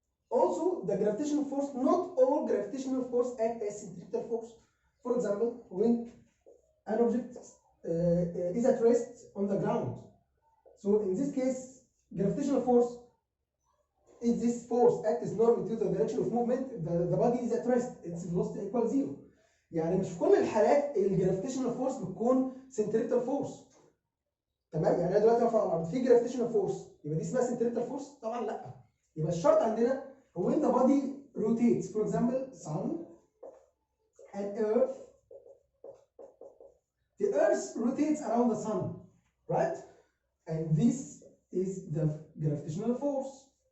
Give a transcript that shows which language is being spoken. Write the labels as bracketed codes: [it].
[en] Also, the gravitational force, not all gravitational force act as centripetal force. For example, when an object is at rest on the ground. So in this case, gravitational force is this force acts normally to the direction of movement. The body is at rest. Its velocity equals 0. [ar] يعني مش في كل الحالات الجرافيتيشنال فورس بتكون سنتريبتال فورس. تمام؟ يعني انا دلوقتي واقف على الارض في جرافيتيشنال فورس، يبقى دي اسمها سنتريبتال فورس؟ طبعا لا. يبقى الشرط عندنا هو [en] when the body rotates. For example, sun and earth. The earth rotates around the sun, right? And this is the gravitational force.